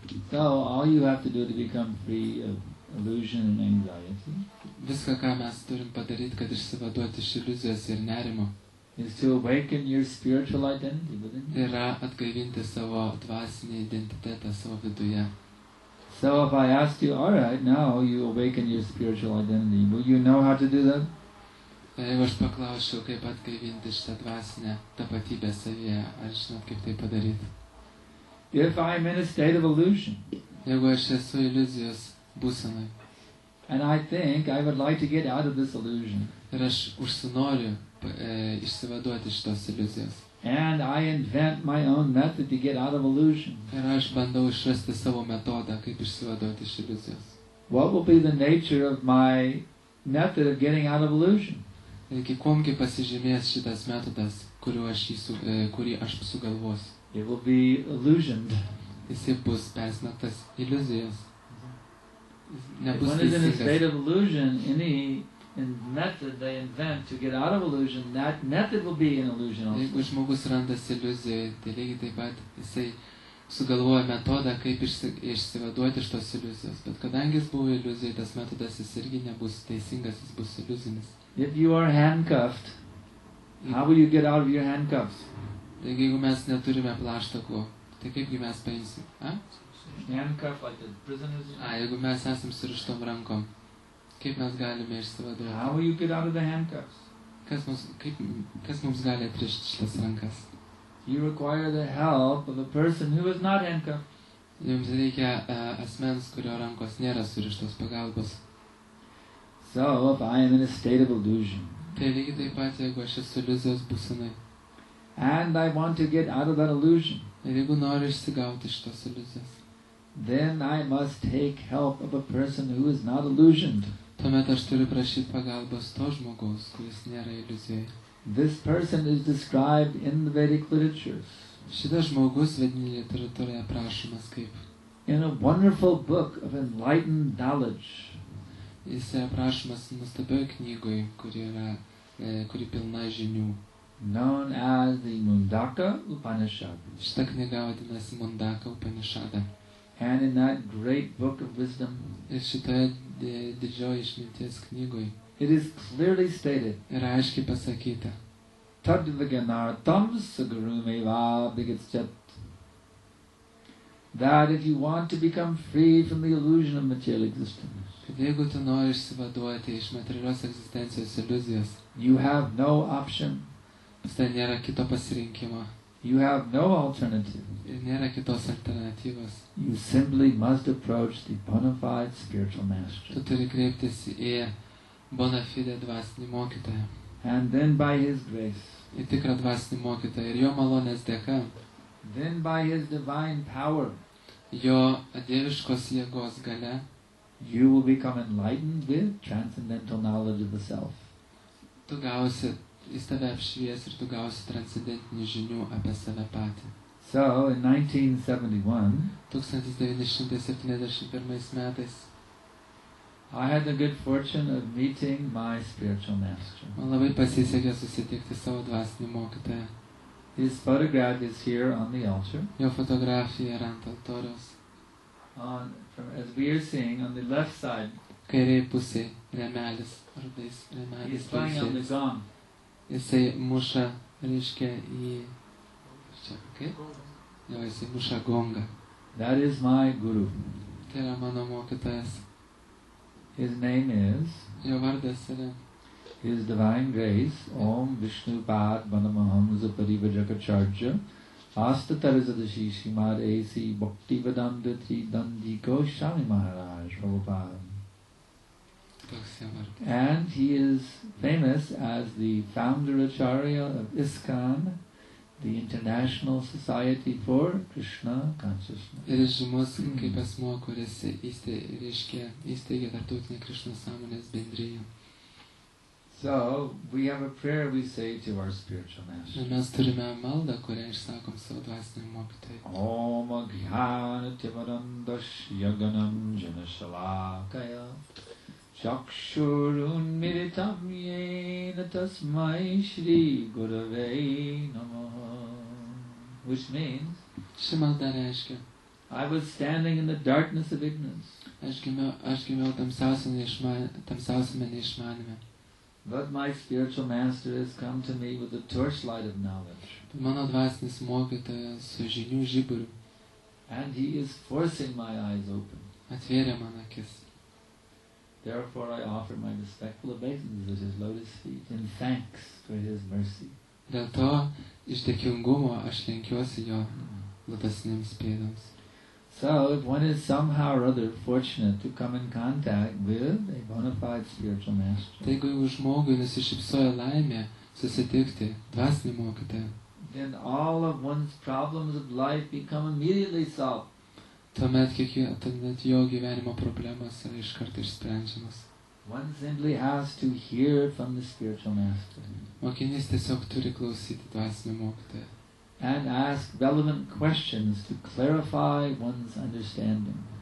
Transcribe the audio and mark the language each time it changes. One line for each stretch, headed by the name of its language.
English: So all you have to do to become free of illusion and anxiety
Lithuanian: Viską, ką mes turim padaryti, kad išsivaduoti iš iliuzijos ir nerimo,
English: is to awaken your spiritual identity within you.
Lithuanian: yra atgaivinti savo dvasinį identitetą savo viduje.
English: So if I asked you, all right, now you awaken your spiritual identity, will you know how to do that?
Lithuanian: Jeigu aš paklausčiau, kaip atgaivinti šitą dvasinę tapatybę savyje, ar žinot, kaip tai padaryti?
English: If I'm in a state of illusion,
Lithuanian: Jeigu aš esu iliuzijos būsenoj
English: and I think I would like to get out of this illusion,
Lithuanian: ir aš užsinoriu išsivaduoti iš tos iliuzijos,
English: and I invent my own method to get out of illusion,
Lithuanian: ir aš bandau išrasti savo metodą, kaip išsivaduoti iš iliuzijos,
English: what will be the nature of my method of getting out of illusion?
Lithuanian: iki kuomgi pasižymės šitas metodas, kurį aš sugalvosiu.
English: It will be illusioned.
Lithuanian: Jisai bus persmelktas iliuzijos.
English: If
Lithuanian: Nebus
English: one is in a
Lithuanian: teisingas.
English: state of illusion, any method they invent to get out of illusion, that method will be an illusion also.
Lithuanian: Jeigu žmogus randasi iliuzijoje, tai lygiai taip pat jisai sugalvoja metodą, kaip išsivaduoti iš tos iliuzijos. Bet kadangi jis buvo iliuzijoje, tas metodas jis irgi nebus teisingas, jis bus iliuzinis.
English: If you are handcuffed, how will you get out of your handcuffs?
Lithuanian: Taigi jeigu mes neturime plaštakų, tai kaipgi mes paimsim?
English: Handcuffed like the prisoners.
Lithuanian: Jeigu mes esam surištom rankom, kaip mes galime išsivaduoti?
English: How will you get out of the handcuffs?
Lithuanian: Kas mums gali atrišti šitas rankas?
English: You require the help of a person who is not handcuffed.
Lithuanian: Jums reikia asmens, kurio rankos nėra surištos pagalbos.
English: So if I am in a state of illusion,
Lithuanian: Tai lygiai taip pat, jeigu aš esu iliuzijos būsenoj,
English: and I want to get out of that illusion,
Lithuanian: ir jeigu noriu išsigauti iš tos iliuzijos,
English: then I must take help of a person who is not illusioned.
Lithuanian: tuomet aš turiu prašyti pagalbos to žmogaus, kuris nėra iliuzijoje.
English: This person is described in the Vedic literatures
Lithuanian: Šitas žmogus vedinėje literatūroje aprašomas kaip
English: in a wonderful book of enlightened knowledge.
Lithuanian: jis aprašomas nuostabioj knygoj, kuri pilna žinių.
English: Known as the Mundaka Upanishad.
Lithuanian: Šita knyga vadinasi Mundaka Upanishada.
English: And in that great book of wisdom,
Lithuanian: Ir šitoje didžioji išminties knygoj
English: it is clearly stated,
Lithuanian: yra aiškiai pasakyta,
Sanskrit: Tadvaganartam sagarumeva bhigatsyat,
English: that if you want to become free from the illusion of material existence,
Lithuanian: kad jeigu tu nori išsivaduoti iš materialios egzistencijos iliuzijos,
English: you have no option,
Lithuanian: tai nėra kito pasirinkimo
English: you have no alternative.
Lithuanian: ir nėra kitos alternatyvos.
English: You simply must approach the bona fide spiritual master.
Lithuanian: Tu turi kreiptis į bona fide dvasinį mokytoją,
English: And then by his grace,
Lithuanian: į tikrą dvasinį mokytoją ir jo malonės dėka,
English: then by his divine power,
Lithuanian: jo dieviškos jėgos galia,
English: you will become enlightened with transcendental knowledge of the self.
Lithuanian: tu gausi, jis tave apšvies ir tu gausi transcendentinių žinių apie save patį.
English: So in 1971,
Lithuanian: 1971 metais
English: I had the good fortune of meeting my spiritual master.
Lithuanian: man labai pasisekė susitikti savo dvasinį mokytoją.
English: His photograph is here on the altar.
Lithuanian: Jo fotografija yra ant altoriaus.
English: As we are seeing, on the left side,
Lithuanian: Kairiai pusėje remelis, rudais
English: he
Lithuanian: remelis.
English: is playing on the gong.
Lithuanian: Jisai muša, reiškia, į Čia, kaip? Jo, jisai muša gongą.
English: That is my guru.
Lithuanian: Tai yra mano mokytojas.
English: His name is,
Lithuanian: Jo vardas yra
English: His Divine Grace, Om Vishnu Pad Vanamahamsa Parivajakacharya, Astatarisadasi Shrimad A.C. Bhaktivedanta Tridandi Goswami Maharaj Prabhupada.
Lithuanian: toks jo vardas.
English: And he is famous as the founder Acharya of ISKCON, the International Society for Krishna Consciousness.
Lithuanian: Ir žymus kaip asmuo, kuris įsteigė tarptautinę Krišnos sąmonės bendriją.
English: So, we have a prayer we say to our spiritual master.
Lithuanian: Ir mes turime maldą, kurią išsakom savo dvasiniam mokytojui.
Sanskrit: Om Agyanativarandasya Ganam Janashalakaya Chakshurunmiritam Yena Tasmai Shri Gurave Namaha.
English: Which means,
Lithuanian: Ši malda reiškia,
English: I was standing in the darkness of ignorance,
Lithuanian: aš gimiau tamsiausiame neišmanime.
English: but my spiritual master has come to me with the torchlight of knowledge,
Lithuanian: Mano dvasinis mokytojas su žinių žiburiu
English: and he is forcing my eyes open.
Lithuanian: atvėrė man akis.
English: Therefore I offer my respectful obeisance at his lotus feet in thanks for his mercy.
Lithuanian: Dėl to iš dėkingumo aš lenkiuosi jo lotosinėms pėdoms.
English: So, if one is somehow or other fortunate to come in contact with a bona fide spiritual master,
Lithuanian: Tai jeigu žmogui nusišypsoja laimė susitikti dvasinį mokytoją,
English: then all of one's problems of life become immediately solved.
Lithuanian: tuomet jo gyvenimo problemos yra iškart išsprendžiamas.
English: One simply has to hear from the spiritual master
Lithuanian: Mokinys tiesiog turi klausyti dvasinio mokytojo
English: and ask relevant questions to clarify one's understanding.